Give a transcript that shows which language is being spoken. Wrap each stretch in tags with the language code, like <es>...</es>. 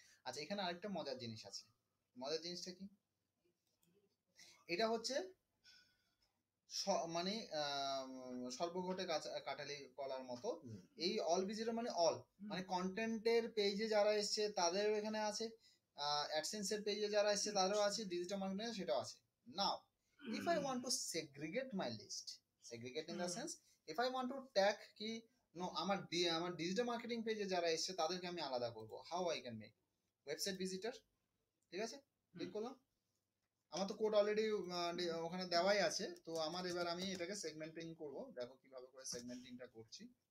<bn>আচ্ছা, এখানে আরেকটা মজার জিনিস আছে। মজার জিনিসটা কি, এটা হচ্ছে মানে সর্বঘটে কাটালি কলার মতো। এই অল ভিজিটর মানে অল, মানে কন্টেন্টের পেজে যারা এসছে তাদের এখানে আছে, অ্যাডসেন্স এর পেজে যারা এসছে তাদেরও আছে, ডিজিটাল মার্কেটিং সেটাও আছে।</bn> <en>now if I want to segregate my list, segregate in the sense if I want to tag</en> <bn>কি নো আমার ডিজিটাল মার্কেটিং পেজে যারা এসছে তাদেরকে আমি আলাদা করব,</bn> <en>how I can make website visitor.</en> <bn>ঠিক আছে, ক্লিক করলাম, আমার তো কোড অলরেডি ওখানে দেওয়াই আছে। তো আমার এবার আমি এটাকে সেগমেন্টিং করব, দেখো কিভাবে করে সেগমেন্টিংটা করছি।</bn>